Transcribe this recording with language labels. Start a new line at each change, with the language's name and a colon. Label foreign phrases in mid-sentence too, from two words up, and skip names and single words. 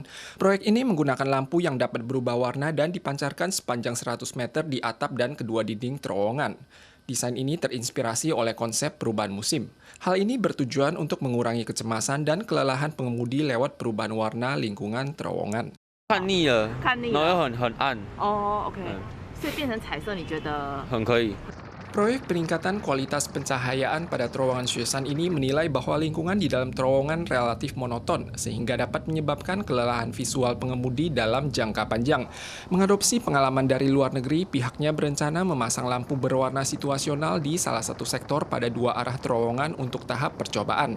Indonesian: Proyek ini menggunakan lampu yang dapat berubah warna dan dipancarkan sepanjang 100 meter di atap dan kedua dinding terowongan. Desain ini terinspirasi oleh konsep perubahan musim. Hal ini bertujuan untuk mengurangi kecemasan dan kelelahan pengemudi lewat perubahan warna lingkungan terowongan.
Chinese: 看腻了，看腻了然后又很暗，哦，OK，所以变成彩色，你觉得？很可以。
Indonesian: Proyek peningkatan kualitas pencahayaan pada terowongan Xueshan ini menilai bahwa lingkungan di dalam terowongan relatif monoton, sehingga dapat menyebabkan kelelahan visual pengemudi dalam jangka panjang. Mengadopsi pengalaman dari luar negeri, pihaknya berencana memasang lampu berwarna situasional di salah satu sektor pada 2 arah terowongan untuk tahap percobaan.